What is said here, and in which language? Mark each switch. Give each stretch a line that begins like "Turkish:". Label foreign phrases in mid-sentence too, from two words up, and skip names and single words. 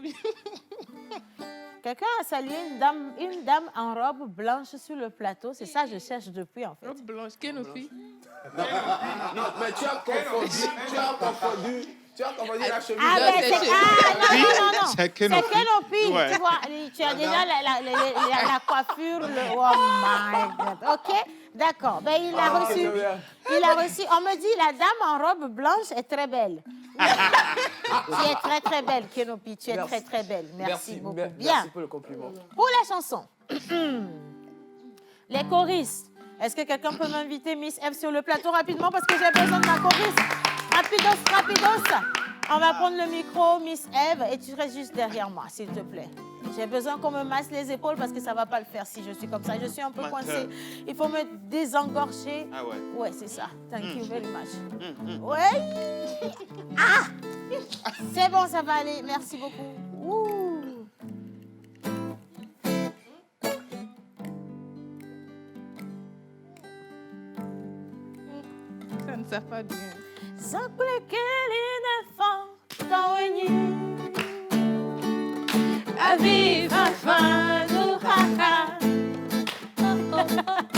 French: Quelqu'un a salué une dame en robe blanche sur le plateau. C'est ça que je cherche depuis, en fait. Robe blanche, Kenofi. Non, mais tu as confondu la chemise. Ah, mais c'est- non. C'est C'est Kenopi. Kenopi. Ouais. Tu vois, tu as déjà la coiffure.
English: Oh my God.
French: OK, d'accord. Ben, il a reçu. On me dit, la dame en robe blanche est très belle. Tu es très, très belle, Kenopi. Tu es Merci. très, très belle. Merci beaucoup. Bien. Merci pour le compliment. Pour la chanson, les choristes. Est-ce que quelqu'un peut m'inviter Miss Eve sur le plateau rapidement parce que j'ai besoin de ma choriste. Rapidos. On va prendre le micro, Miss Eve, et tu restes juste derrière moi, s'il te plaît. J'ai besoin qu'on me masse les épaules parce que ça ne va pas le faire si je suis comme ça. Je suis un peu coincée. Il faut me désengorger. Ah ouais. Ouais, c'est ça.
English: Thank you very much.
French: Ouais. Ah! C'est bon, ça va aller. Merci beaucoup. Ouh. Ça ne sert pas bien. Zakule kelina fa tawenyi Aviva fa no haka